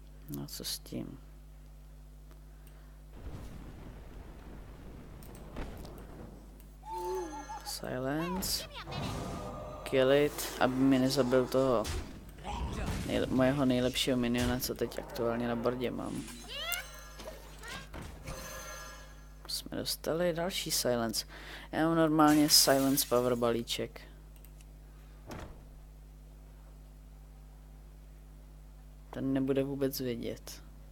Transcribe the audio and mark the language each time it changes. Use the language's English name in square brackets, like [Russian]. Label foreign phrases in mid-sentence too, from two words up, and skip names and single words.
[Czech] No co s tím? Silence. [English] Kill it, [Czech] aby mi nezabil toho mojeho nejlepšího miniona, co teď aktuálně na bordě mám. Jsme dostali další silence. Já mám normálně [English] silence power [Czech] balíček. Ten nebude vůbec vědět.